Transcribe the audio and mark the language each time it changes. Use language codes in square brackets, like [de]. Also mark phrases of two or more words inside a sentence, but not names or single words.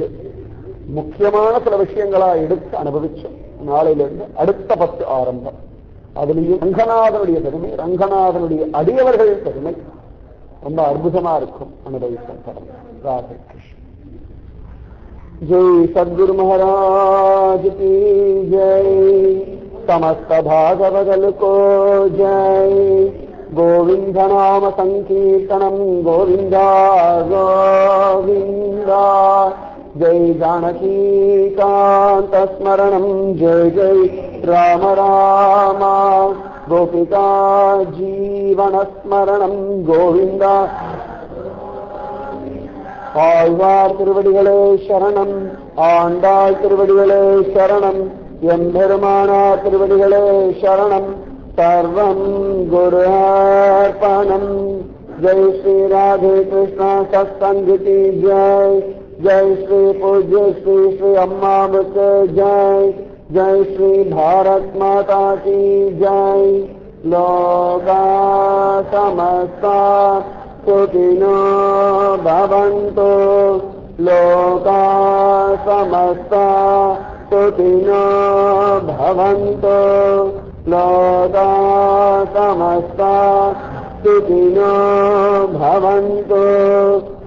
[ta] முக்கியமான சில விஷயங்களா எடுத்து அனுபவிச்சோம். நாளையிலிருந்து அடுத்த 10 ஆரம்பம். அதுலேயும் ரங்கநாதனுடைய பெருமை, ரங்கநாதனுடைய அடியவர்கள் பெருமை ரொம்ப அற்புதமா இருக்கும். [hi] அனுபவிக்க ராதே கிருஷ்ண. जय सद्गुरु महाराज की जय. समस्त भागवदल को जय. [sa] गोविंद नाम संकीर्तनम गोविंदा गोविंदा. जय जानकी कांत स्मरणम जय जय राम राम. गोपिका जीवन स्मरणम गोविंदा. [ta] ஆழ்வார் திருவடிகளே சரணம், ஆண்டாள் திருவடிகளே சரணம், எம்பெருமானார் திருவடிகளே சரணம். [sa] सर्वं गुरु अर्पणम्. [hi] जय श्री राधे कृष्णा सत्संग की जय. [ta] ஜெய் ஸ்ரீ பூஜ்ய ஸ்ரீ ஸ்ரீ அம்மாவுக்கு ஜெய். [hi] जय श्री भारत माता की जय. [sa] लोकाः समस्ताः सुखिनो भवन्तु. लोकाः समस्ताः सुखिनो भवन्तु. लोकाः समस्ताः सुखिनो भवन्तु.